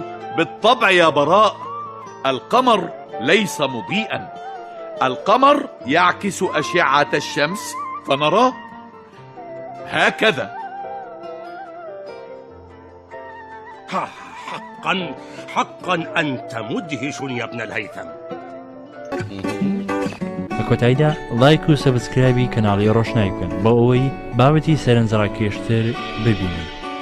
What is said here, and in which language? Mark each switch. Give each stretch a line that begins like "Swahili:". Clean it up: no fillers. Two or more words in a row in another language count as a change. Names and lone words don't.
Arabic: بالطبع يا براء، القمر ليس مضيئا، القمر يعكس أشعة الشمس فنراه هكذا. حقا أنت مدهش يا ابن الهيثم.
Central Kurdish: کۆتاییدا لایک و سەبسکرایبی کەناڵی ڕۆشنایی بکەن بۆ ئەوەی بابەتی سەرنجڕاکێشتر ببینن.